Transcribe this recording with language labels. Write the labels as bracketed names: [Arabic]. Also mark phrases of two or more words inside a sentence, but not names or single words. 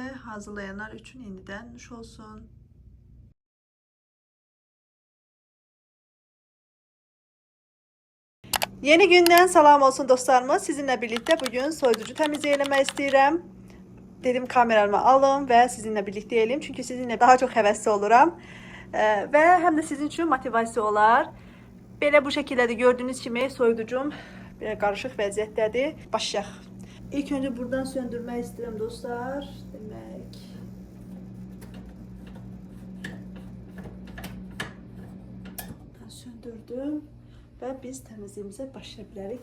[Turkish] Hazırlayanlar için indiden nuş olsun. Yeni günden salam olsun dostlarımız. Sizinle birlikte bugün soyuducu temizleyeleme istəyirəm. Dedim kameramı alın ve sizinle birlikte yiyelim. Çünkü sizinle daha çok hevesli oluram. Ve hem de sizin için motivasiya olar. Belə bu şekilde de gördüğünüz gibi soyuducum karışık vəziyyətdədir. [Azerbaijani] Başlayaq. İlk önce buradan söndürmək istəyirəm dostlar. Demək. [Turkish] söndürdüm ve biz temizliğimize başlayabiliriz.